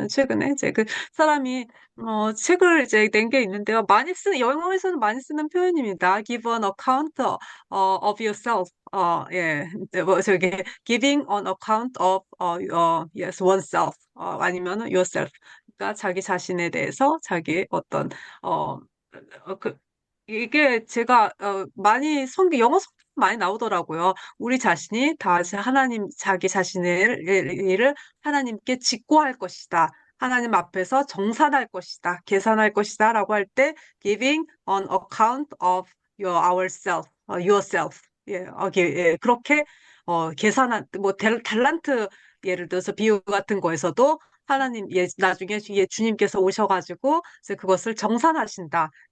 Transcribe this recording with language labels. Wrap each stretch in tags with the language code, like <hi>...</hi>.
<ko>철학사죠. 최근에 이제 그 사람이 책을 이제 낸 게 있는데요. 많이 쓰는 영어에서는 많이 쓰는 표현입니다.</ko> <en>Give an account of yourself.</en> <ko>예, 뭐 저기</ko> <en>giving an account of yes oneself</en> <ko>아니면</ko> <en>yourself.</en> <ko>그러니까 자기 자신에 대해서 자기 어떤 어, 그 이게 제가 많이 영어 성경 많이 나오더라고요. 우리 자신이 하나님 자기 자신의 일을 하나님께 직고할 것이다. 하나님 앞에서 정산할 것이다. 계산할 것이다라고 할 때</ko> <en>giving an account of yourself.</en> <ko>예, 예, 그렇게 계산한 뭐 달란트 예를 들어서 비유 같은 거에서도 하나님 나중에 주님께서 오셔가지고 이제 그것을 정산하신다.</ko>